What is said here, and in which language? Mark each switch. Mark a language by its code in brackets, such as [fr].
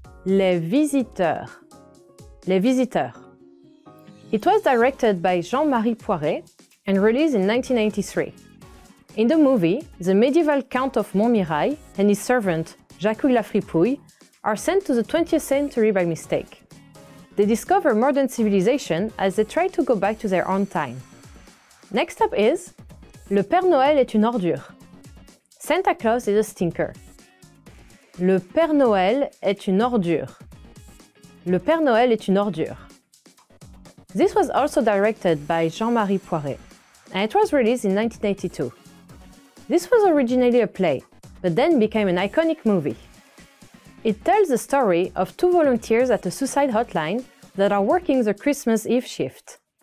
[en] Les Visiteurs. Les Visiteurs. It was directed by Jean-Marie Poiret and released in 1983. In the movie, the medieval Count of Montmirail and his servant, Jacques la Fripouille, are sent to the 20th century by mistake. They discover modern civilization as they try to go back to their own time. Next up is Le Père Noël est une ordure. Santa Claus is a stinker. [fr] Le Père Noël est une ordure. Le Père Noël est une ordure. [en] This was also directed by Jean-Marie Poiret, and it was released in 1982. This was originally a play, but then became an iconic movie. It tells the story of two volunteers at a suicide hotline that are working the Christmas Eve shift.